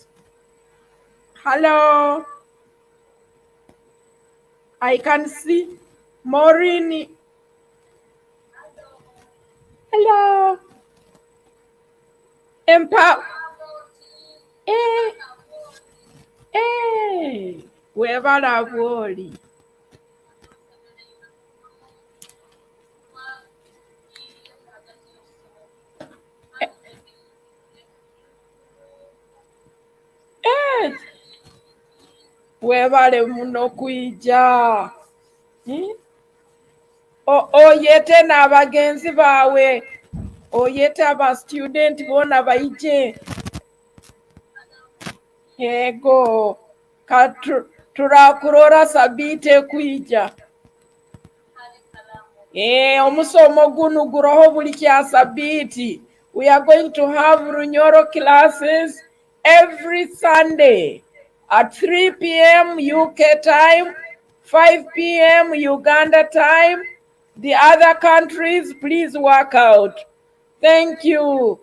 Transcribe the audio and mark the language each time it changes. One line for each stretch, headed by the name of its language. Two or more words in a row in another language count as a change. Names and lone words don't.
English: Hello? I can see Maureen. Hello? Empako. Wherever I worry.
Nyoro: Webale muno kuija. Oyete n'abagenzi bawe. Oyete aba student bona baije. Yego. Turakurora sabite kuija. Omusomo gunu guroho buli kya sabiti.
English: We are going to have Runyoro classes every Sunday at 3 p.m. UK time, 5 p.m. Uganda time. The other countries, please work out. Thank you.